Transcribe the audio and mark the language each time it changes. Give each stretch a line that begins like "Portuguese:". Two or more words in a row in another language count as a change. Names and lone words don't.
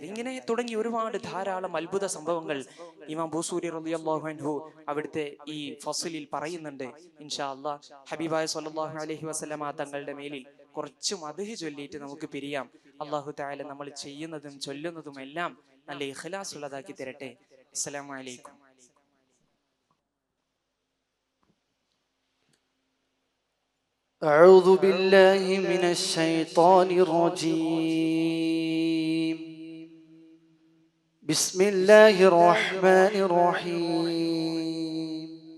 Malayalam: ഇങ്ങനെ തുടങ്ങി ഒരുപാട് ധാരാളം അത്ഭുത സംഭവങ്ങൾ ഇമാം ബൂസൂരി
Arabic: رضي الله عنه
Malayalam: അവിടുത്തെ ഈ ഫസ്ലിൽ പറയുന്നുണ്ട്.
Arabic: إن شاء الله
Malayalam: ഹബീബായ
Arabic: صلى الله عليه وسلم
Malayalam: തങ്ങളുടെ മേലിൽ കുറച്ച് മദ്ഹ് ചൊല്ലിയിട്ട് നമുക്ക് പിരിയാം.
Arabic: الله تعالى
Malayalam: നമ്മൾ ചെയ്യുന്നതും ചൊല്ലുന്നതും എല്ലാം നല്ല ഇഖ്ലാസ് ഉള്ളതാക്കി തരട്ടെ.
Arabic: السلام عليكم. أعوذ بالله من الشيطان الرجيم. بسم الله الرحمن الرحيم.